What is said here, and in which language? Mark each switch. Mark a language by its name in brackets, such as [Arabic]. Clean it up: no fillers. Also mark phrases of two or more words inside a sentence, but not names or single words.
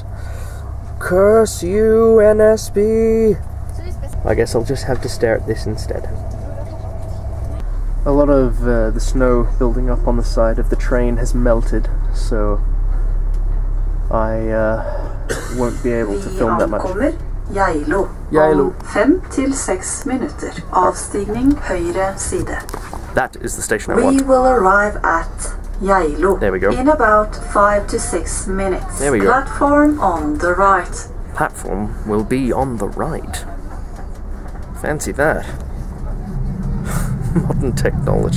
[English] Curse you, NSB! I guess I'll just have to stare at this instead. A lot of the snow building up on the side of the train has melted, so I won't be able to film that much. Geilo. Geilo. [Norwegian] 5 til 6 minutter. Avstigning høyre side. [English] That is the station I want. We will arrive at Geilo. There we go. In about 5 to 6 minutes. There we go. Platform on the right. Platform will be on the right. Fancy that. Modern technology.